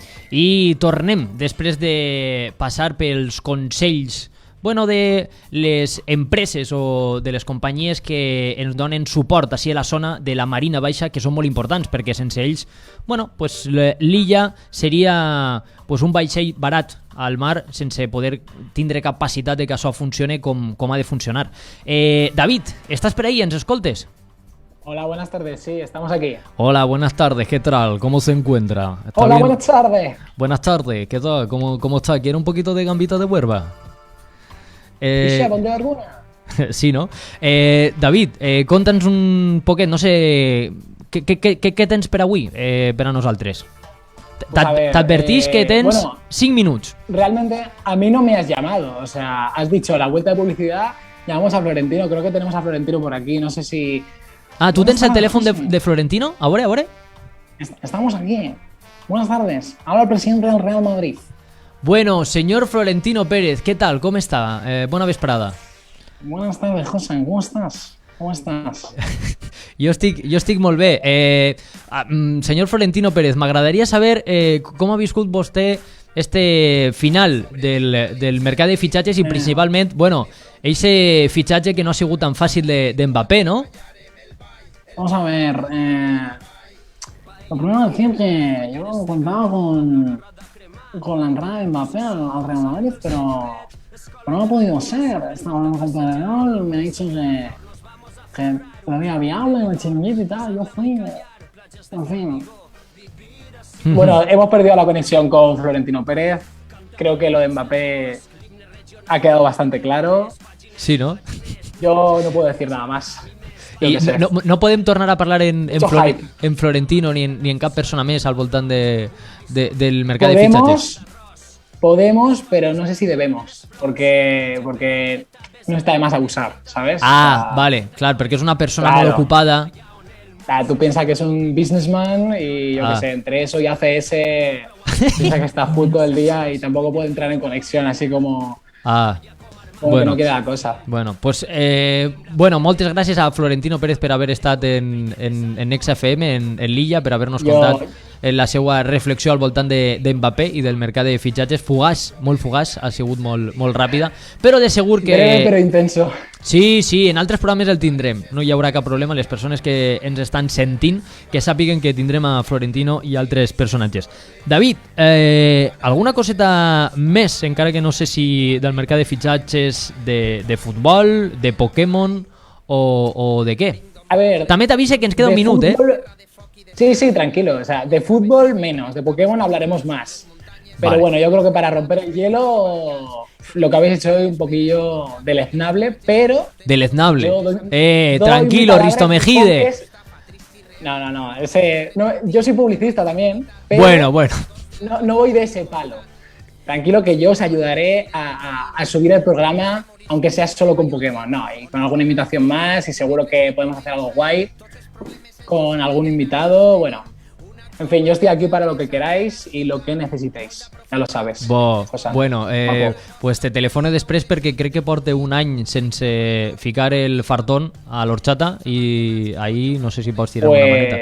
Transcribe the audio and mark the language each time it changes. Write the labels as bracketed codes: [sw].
[ca] I tornem, després de passar pels consells de les empreses o de les companyies que ens donen suport així a la zona de la Marina Baixa, que són molt importants, perquè sense ells l'illa seria un vaixell barat al mar sense poder tindre capacitat de que això funcione com ha de funcionar. David, estàs per ahí? Ens escoltes? [es] Hola, buenas tardes, sí, estamos aquí. Hola, buenas tardes, ¿qué tal? ¿Cómo se encuentra? Hola, bien? Buenas tardes. Buenas tardes, ¿qué tal? ¿Cómo está? ¿Quiere un poquito de gambita de huerva? ¿Dónde alguna? [ca] Sí, ¿no? David, conta'ns un poquet, no sé, què tens per avui, per a nosaltres? T'advertís que tens 5 minutos. [es] Realmente a mí no me has llamado, o sea, has dicho la vuelta de publicidad, llamamos a Florentino, creo que tenemos a Florentino por aquí, no sé si... Ah, ¿tú tienes el teléfono de Florentino? ¿Ahora? Estamos aquí. Buenas tardes. Habla el presidente del Real Madrid. Bueno, señor Florentino Pérez, ¿qué tal? ¿Cómo está? Buena vesprada. Buenas tardes, José. ¿Cómo estás? ¿Cómo estás? [ca] Jo estic molt bé. Senyor Florentino Pérez, m'agradaria saber com ha viscut vostè este final del mercat de fitxatges i principalment, ese fitxatge que no ha sigut tan fàcil de Mbappé, ¿no? [es] Vamos a ver, lo primero es decir que yo contaba con la entrada de Mbappé al Real Madrid, pero no ha podido ser. Estaba hablando con Pedrerol, me ha dicho que todavía viable en el chiringuito y tal, yo fui, en fin. Bueno, hemos perdido la conexión con Florentino Pérez, creo que lo de Mbappé ha quedado bastante claro. Sí, ¿no? Yo no puedo decir nada más. [ca] I no podem tornar a parlar en Florentino ni en cap persona més al voltant del mercat de fitxatges. [es] Podemos, pero no sé si debemos, porque no está de más abusar, ¿sabes? [ca] Vale, claro, perquè és una persona molt ocupada. [es] Tú piensas que es un businessman y yo qué sé, entre eso y ACS piensa que está full todo el día y tampoco puede entrar en conexión así como... que no queda la cosa. [ca] Bueno, pues moltes gràcies a Florentino Pérez per haver estat en XFM, en l'illa, per haver-nos contat la seva reflexió al voltant de Mbappé i del mercat de fitxatges. Fugaç, molt fugaç, ha sigut molt ràpida, però de segur que... Breve però intenso. Sí, en altres programes el tindrem, no hi haurà cap problema. Les persones que ens estan sentint que sàpiguen que tindrem a Florentino i altres personatges. David, alguna coseta més, encara que no sé si del mercat de fitxatges de futbol, de Pokémon o de què? [es] A ver, [ca] també t'avise que ens queda un minut, [es] fútbol, Sí, tranquilo, o sea, de fútbol menos, de Pokémon hablaremos más. Pero bueno, yo creo que para romper el hielo, lo que habéis hecho hoy un poquillo deleznable, pero... Deleznable. Tranquilo, Risto Mejide. No, yo soy publicista también, pero bueno. No voy de ese palo. Tranquilo que yo os ayudaré a subir el programa, aunque sea solo con Pokémon, y con alguna imitación más, y seguro que podemos hacer algo guay. con algún invitado, bueno. En fin, yo estoy aquí para lo que queráis i lo que necessitéis, [ca] ja lo sabes. Bueno, pues te telefono després perquè crec que porta un any sense ficar el fartón a l'horchata i ahí no sé si pots tirar una maneta.